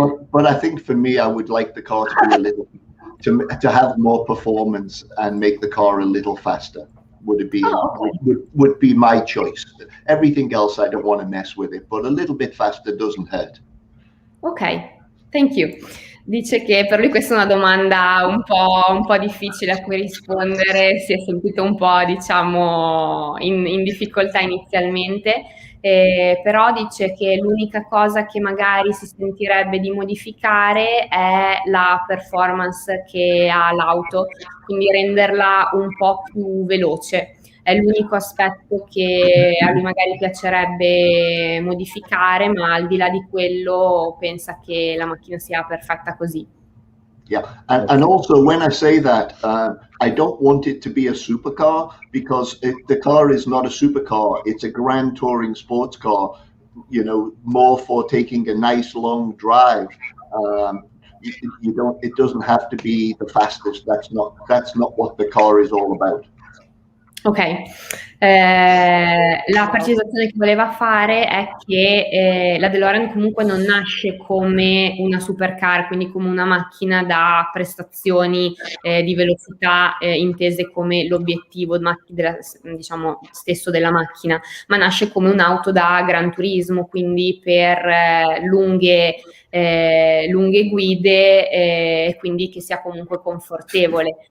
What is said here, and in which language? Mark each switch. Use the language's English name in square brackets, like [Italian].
[English] But I think for me, I would like the car to be a little, to have more performance and make the car a little faster. Would be my choice. Everything else I don't want to mess with it, but a little bit faster doesn't hurt. Ok, thank you. [Italian] Dice che per lui questa è una domanda un po' difficile a cui rispondere, si è sentito un po', diciamo, in difficoltà inizialmente, però dice che l'unica cosa che magari si sentirebbe di modificare è la performance che ha l'auto, quindi renderla un po' più veloce. È l'unico aspetto che a lui magari piacerebbe modificare, ma al di là di quello pensa che la macchina sia perfetta così. [English] Yeah, and also when I say that, I don't want it to be a supercar, because the car is not a supercar. It's a grand touring sports car, you know, more for taking a nice long drive. It doesn't have to be the fastest. That's not what the car is all about. [Italian] Ok, la precisazione che voleva fare è che la DeLorean comunque non nasce come una supercar, quindi come una macchina da prestazioni di velocità intese come l'obiettivo diciamo, stesso della macchina, ma nasce come un'auto da gran turismo, quindi per lunghe guide e quindi che sia comunque confortevole.